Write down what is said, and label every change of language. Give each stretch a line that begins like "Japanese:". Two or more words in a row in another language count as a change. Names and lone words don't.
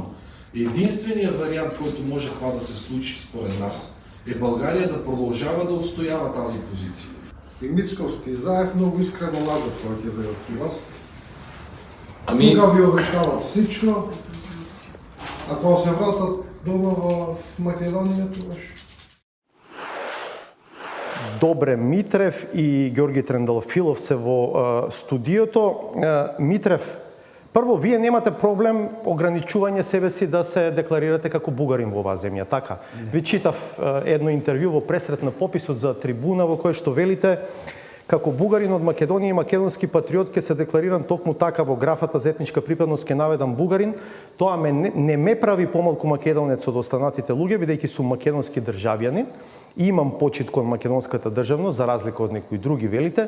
Bulgarian: Единственият вариант, който може това да се случи според нас, е България да продължава да отстоява тази позиция. И Мицковски, Заев много искрено лажат, когато идеят при вас. Ами... Кога ви обещават всичко, ако се вратат дома в Македония, това ще...
Macedonian: Добре Митрев и Георги Трендафилов се во студиото. Митрев, прво, вие немате проблем ограничување себе си да се декларирате како бугарин во оваа земја, така? Ви читав едно интервју во пресрет на пописот за Трибуна во кој што велите како бугарин од Македонија и македонски патриот ке се декларирам токму така во графата за етничка припадност ке наведам бугарин, тоа не ме прави помалку македонец од останатите луѓе, бидејќи сум македонски државјанин и имам почит кон македонската државност за разлика од некои други велите.